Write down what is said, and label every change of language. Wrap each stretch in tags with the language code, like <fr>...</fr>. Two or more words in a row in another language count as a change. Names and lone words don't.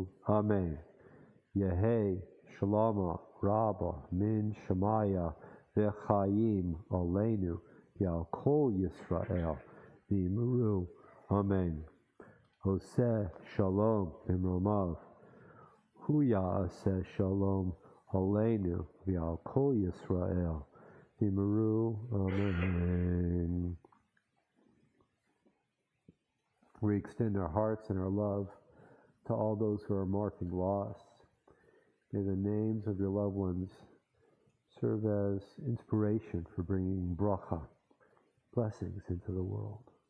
<arc>Amen. יהא שלמא רבא מן שמיא וחיים עלינו ועל כל ישראל ואמרו. Amen.</arc> <he>עושה שלום במרומיו הוא יעשה שלום עלינו ועל כל ישראל ואמרו. Amen.</he> <en>We extend our hearts and our love to all those who are mourning loss. May the names of your loved ones serve as inspiration for bringing bracha, blessings into the world.</en>